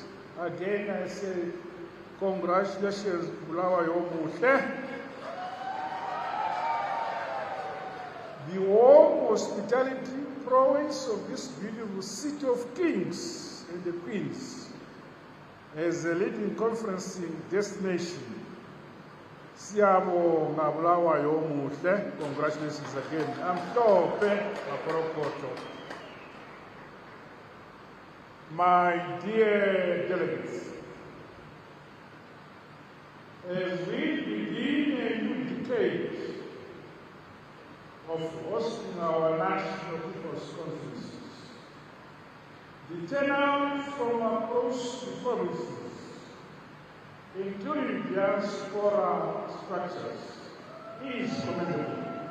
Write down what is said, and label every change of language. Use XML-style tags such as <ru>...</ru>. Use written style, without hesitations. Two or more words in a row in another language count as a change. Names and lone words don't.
<en>Again, I say, congratulations,</en> <nd>Bulawayo Muhle.</nd> <en>The warm hospitality prowess of this beautiful city of kings and the Queens as a leading conferencing destination.</en> <nd>Siyabonga Bulawayo omuhle.</nd> <en>Congratulations again.</en> <nd>Amhlophe Maporokoto.</nd> <en>My dear delegates, as we begin a new decade of hosting our national people's conferences, the turnout from across the provinces, including diaspora structures, is commendable.</en>